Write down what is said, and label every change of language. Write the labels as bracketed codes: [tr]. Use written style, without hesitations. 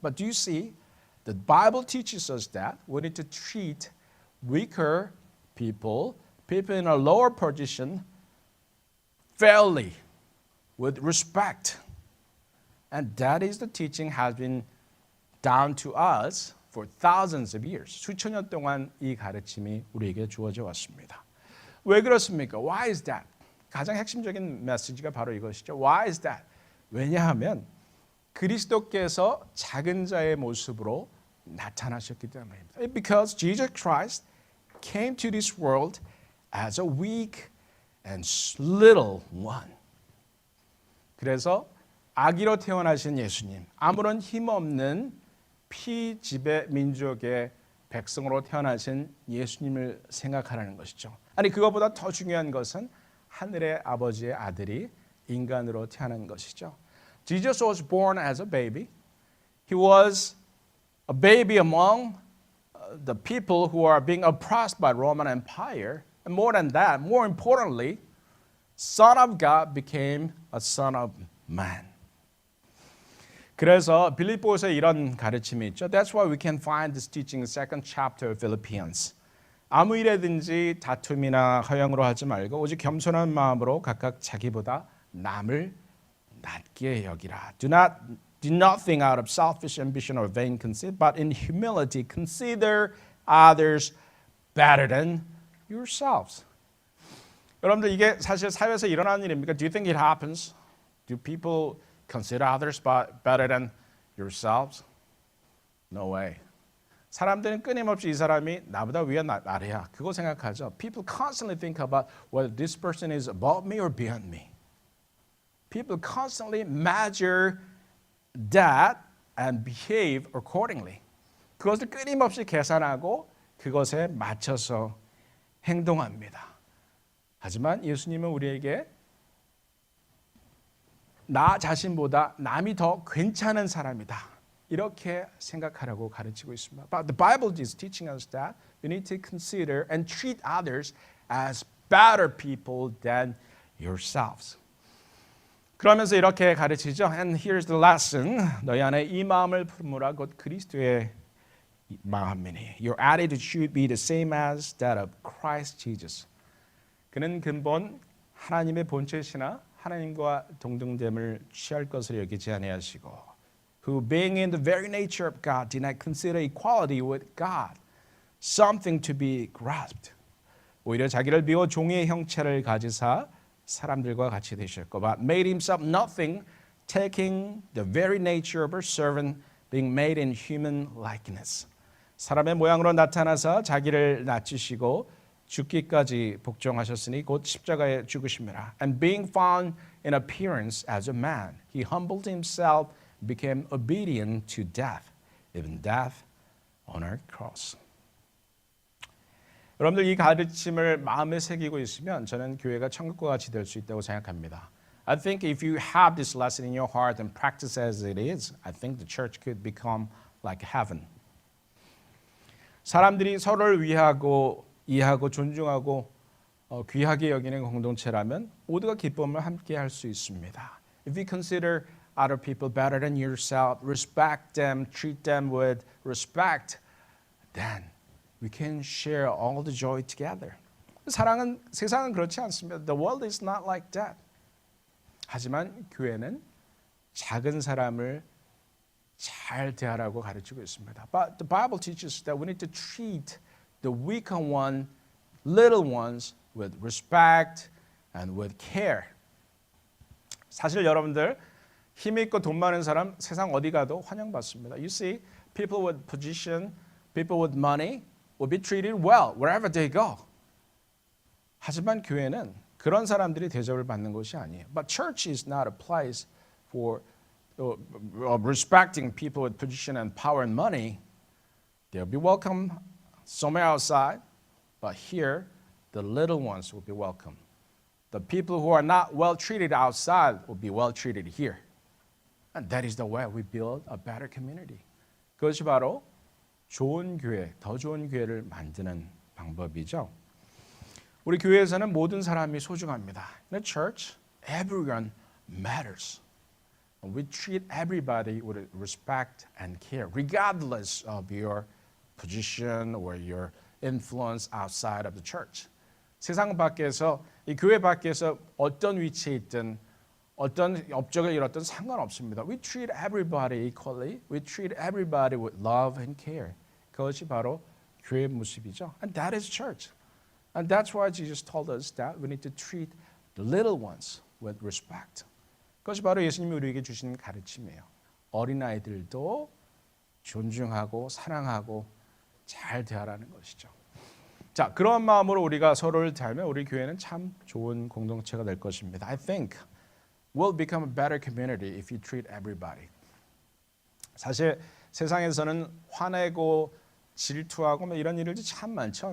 [en] But do you see, the Bible teaches us that we need to treat weaker people, people in a lower position, fairly, with respect. And that is the teaching has been down to us for thousands of years. [ko] 수천 년 동안 이 가르침이 우리에게 주어져 왔습니다. 왜 그렇습니까? [en] Why is that? [ko] 가장 핵심적인 메시지가 바로 이것이죠. [en] Why is that? [ko] 왜냐하면 그리스도께서 작은 자의 모습으로 나타나셨기 때문입니다. [en] Because Jesus Christ came to this world as a weak and little one. [ko] 그래서 아기로 태어나신 예수님, 아무런 힘없는 피지배 민족의 백성으로 태어나신 예수님을 생각하라는 것이죠. 아니 그것보다 더 중요한 것은 하늘의 아버지의 아들이 인간으로 태어난 것이죠. [en] Jesus was born as a baby. He was a baby among the people who are being oppressed by Roman Empire. And more than that, more importantly, Son of God became a Son of Man. [ko] 그래서 빌립보서에 이런 가르침이 있죠. [en] That's why we can find this teaching in the second chapter of Philippians. [ko] 아무 일에든지 다툼이나 허영으로 하지 말고 오직 겸손한 마음으로 각각 자기보다 남을 낮게 여기라. [en] Do nothing out of selfish ambition or vain conceit, but in humility consider others better than yourselves. [ko] 여러분들 이게 사실 사회에서 일어나는 일입니까? [en] Do you think it happens? Do people consider others better than yourselves? No way. [ko] 사람들은 끊임없이 이 사람이 나보다 위에 아래야. 그거 생각하죠. [en] People constantly think about whether this person is above me or beyond me. People constantly measure that and behave accordingly. [ko] 그것을 끊임없이 계산하고 그것에 맞춰서 행동합니다. 하지만 예수님은 우리에게 나 자신보다 남이 더 괜찮은 사람이다. 이렇게 생각하라고 가르치고 있습니다. [en] But the Bible is teaching us that we need to consider and treat others as better people than yourselves. [ko] 그러면서 이렇게 가르치죠. [en] And here's the lesson. [ko] 너희 안에 이 마음을 품으라 곧 그리스도의 마음이니. [en] Your attitude should be the same as that of Christ Jesus. [ko] 그는 근본 하나님의 본체시나 하나님과 동등됨을 취할 것을 여기지 아니하시고 [en] who being in the very nature of God did not consider equality with God something to be grasped. [ko] 오히려 자기를 비워 종의 형체를 가지사 사람들과 같이 되셨고 [en] but made himself nothing taking the very nature of a servant being made in human likeness. [ko] 사람의 모양으로 나타나서 자기를 낮추시고 죽기까지 복종하셨으니 곧 십자가에 죽으심이라. [en] And being found in appearance as a man, he humbled himself, became obedient to death, even death on a cross. [ko] 여러분들 이 가르침을 마음에 새기고 있으면 저는 교회가 천국과 같이 될 수 있다고 생각합니다. [en] I think if you have this lesson in your heart and practice as it is, I think the church could become like heaven. [ko] 사람들이 서로를 위하고 이해하고 존중하고 귀하게 여기는 공동체라면 모두가 기쁨을 함께 할 수 있습니다. [en] If you consider other people better than yourself, respect them, treat them with respect, then we can share all the joy together. [ko] 세상은 그렇지 않습니다. [en] The world is not like that. [ko] 하지만 교회는 작은 사람을 잘 대하라고 가르치고 있습니다. [en] But the Bible teaches that we need to treat the weaker one, little ones with respect and with care. [ko] 사실 여러분들 힘 있고 돈 많은 사람 세상 어디 가도 환영받습니다. [en] You see, people with position, people with money will be treated well wherever they go. [ko] 하지만 교회는 그런 사람들이 대접을 받는 것이 아니에요. [en] But church is not a place for respecting people with position and power and money. They'll be welcome somewhere outside, but here the little ones will be welcome. The people who are not well treated outside will be well treated here. And that is the way we build a better community. [ko] 그것이 바로 좋은 교회, 더 좋은 교회를 만드는 방법이죠. 우리 교회에서는 모든 사람이 소중합니다. [en] In a church, everyone matters. We treat everybody with respect and care, regardless of your position or your influence outside of the church. [ko] 세상 밖에서, 이 교회 밖에서 어떤 위치에 있든 어떤 업적을 이뤘든 상관없습니다. [en] We treat everybody equally. We treat everybody with love and care. [ko] 그것이 바로 교회의 모습이죠. [en] And that is church. And that's why Jesus told us that we need to treat the little ones with respect. [ko] 그것이 바로 예수님이 우리에게 주신 가르침이에요. 어린아이들도 존중하고 사랑하고 잘 대하라는 것이죠. 자, 그런 마음으로 우리가 서로를 대하면 우리 교회는 참 좋은 공동체가 될 것입니다. [en] I think we'll become a better community if you treat everybody. [ko] 사실 세상에서는 화내고 질투하고 뭐 이런 일들이 참 많죠.